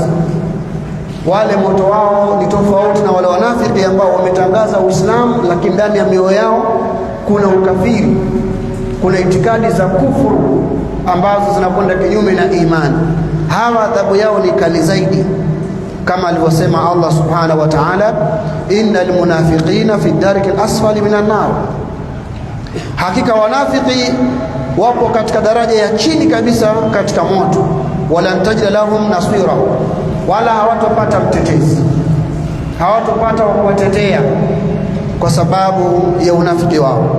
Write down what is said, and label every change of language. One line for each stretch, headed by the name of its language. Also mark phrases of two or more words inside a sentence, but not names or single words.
Swahili: Wale moto wao ni tofauti na wale wanafiki ambao wametangaza Uislamu, lakini ndani ya mioyo yao kuna ukafiri, kuna itikadi za kufuru ambazo zinakwenda kinyume na imani. Hawa adhabu yao ni kali zaidi, kama alivyosema Allah
Arabic: سبحانه وتعالى, إن المنافقين في الدرك الأسفل من النار,
Swahili: hakika wanafiki wapo katika daraja ya chini kabisa katika moto.
Arabic: ولن تجد لهم نصيرا,
Swahili: wala hawatopata mtetezi, hawatopata wa kuwatetea kwa sababu ya unafiki wao.